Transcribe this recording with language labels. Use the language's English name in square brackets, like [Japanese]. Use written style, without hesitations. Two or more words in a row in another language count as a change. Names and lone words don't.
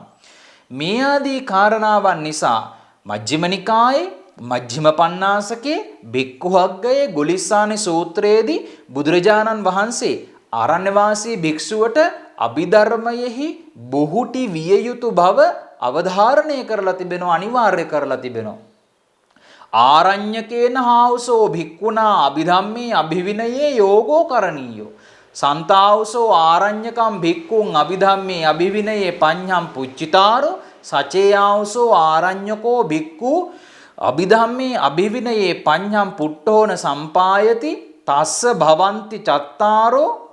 [Sinhala] මේ ආදී කාරණාවන් නිසා මජ්ක්‍ධිම නිකායේ මජ්ක්‍ධිම පඤ්ඤාසකේ භික්ඛු වග්ගයේ ගුලිස්සානි සූත්‍රයේදී බුදුරජාණන් වහන්සේ ආරණ්‍ය වාසී භික්ෂුවට අභිධර්මයෙහි බුහුටි විය යුතු බව අවධාරණය කරලා තිබෙනවා, අනිවාර්ය කරලා තිබෙනවා. [Pali] ආරඤ්‍යකේන හාවසෝ භික්ඛුනා අභිධම්මේ අභිවිනයේ යෝගෝ කරණීයෝ සන්තාවසෝ ආරඤ්‍යකම් භික්ඛුන් අභිධම්මේ අභිවිනයේ පඤ්ඤම් පුච්චිතාරෝ සචේයාවසෝ ආරඤ්‍යකෝ භික්ඛු අභිධම්මේ අභිවිනයේ පඤ්ඤම් පුට්ඨෝන සම්පායති තස්ස භවಂತಿ චත්තාරෝ